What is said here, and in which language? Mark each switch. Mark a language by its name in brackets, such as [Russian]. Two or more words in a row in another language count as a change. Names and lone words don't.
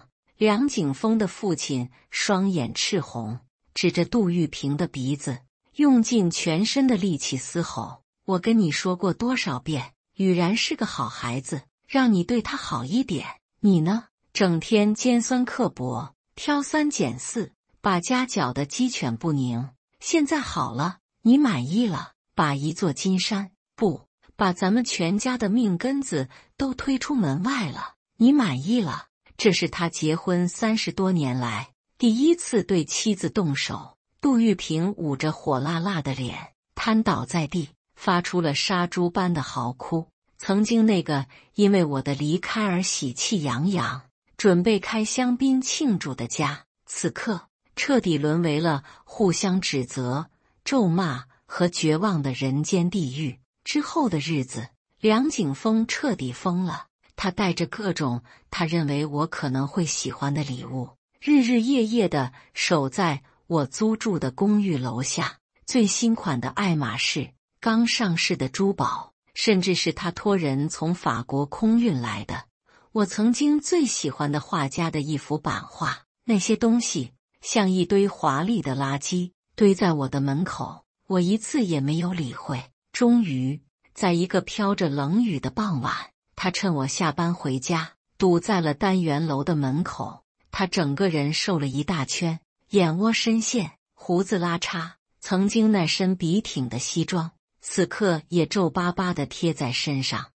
[Chinese] 梁景峰的父親雙眼赤紅，指着杜玉萍的鼻子，用盡全身的力氣嘶吼：我跟你說過多少遍，雨然是個好孩子，讓你對他好一點。你呢，整天尖酸刻薄，挑三揀四， 把家攪得雞犬不寧。現在好了，你滿意了，把一座金山，不，把咱們全家的命根子都推出門外了。你滿意了。這是他結婚30多年來第一次對妻子動手。杜玉萍捂着火辣辣的臉，癱倒在地，發出了殺豬般的嚎哭。曾經那個因為我的離開而喜氣洋洋，準備開香檳慶祝的家，此刻徹底淪為了互相指責、咒罵和絕望的人間地獄。之後的日子，梁景峰徹底瘋了。他帶着各種他認為我可能會喜歡的禮物，日日夜夜地守在我租住的公寓樓下。最新款的愛馬仕、剛上市的珠寶，甚至是他托人從法國空運來的我曾經最喜歡的畫家的一幅版畫。那些東西像一堆華麗的垃圾堆在我的門口，我一次也沒有理會。終於，在一個飄着冷雨的傍晚，他趁我下班回家，堵在了單元樓的門口。他整個人瘦了一大圈，眼窩深陷，鬍子拉碴，曾經那身笔挺的西裝，此刻也皺巴巴地貼在身上。